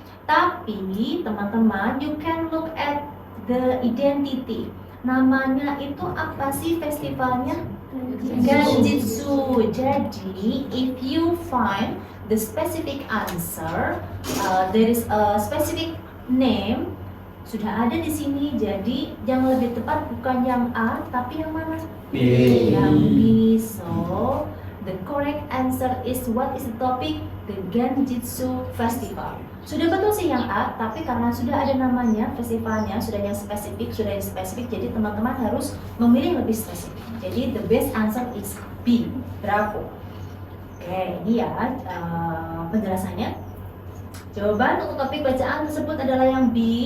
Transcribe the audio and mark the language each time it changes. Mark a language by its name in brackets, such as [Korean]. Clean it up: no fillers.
[Indonesian] Tapi teman-teman, [English] you can look at the identity. [Indonesian] Namanya itu apa sih festivalnya? Ganjitsu. [English] Jadi, if you find the specific answer, there is a specific name, [Indonesian] Sudah ada di sini, jadi yang lebih tepat bukan yang A, tapi yang mana? B. Yang B. [English] So, the correct answer is what is the topic? The Genjitsu Festival. [Indonesian] Sudah betul sih yang A, tapi karena sudah ada namanya, festivalnya, sudah yang spesifik, jadi teman-teman harus memilih lebih spesifik. [English] Jadi the best answer is B. Bravo. [Indonesian] Oke, ini ya penjelasannya. Jawaban untuk topik bacaan tersebut adalah yang B.